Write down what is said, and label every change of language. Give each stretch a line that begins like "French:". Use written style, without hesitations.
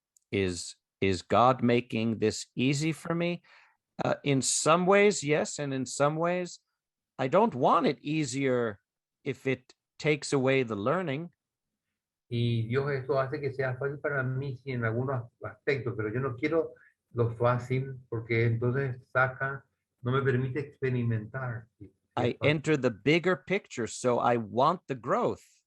English: Is God making this easy for me? In some ways, yes, and in some ways, I don't want it easier if it takes away the learning.
Spanish: Y Dios eso hace que sea fácil para mí, sí, en algunos aspectos, pero yo no quiero lo fácil porque entonces no me permite experimentar. Sí,
English: I
Spanish: es fácil.
English: enter the bigger picture, so I want the growth.